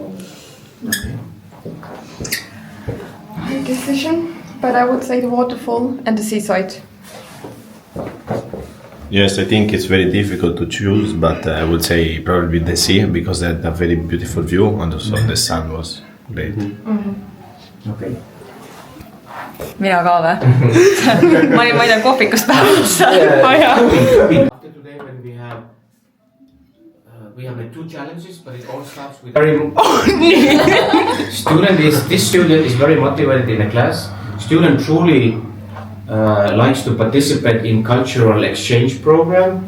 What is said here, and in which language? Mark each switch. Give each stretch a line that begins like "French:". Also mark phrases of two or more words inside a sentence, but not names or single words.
English: Big decision, but I would say the waterfall and the seaside. Yes, I think it's very difficult to choose, but I would say probably the sea because they had a very beautiful view and also the sun was great. Okay.
Estonian: mina ka või? ma ei tea kohvikust vähemalt.
English: After today when we have like 2 challenges, but it all starts with this student is very motivated in the class. Student truly likes to participate in cultural exchange program.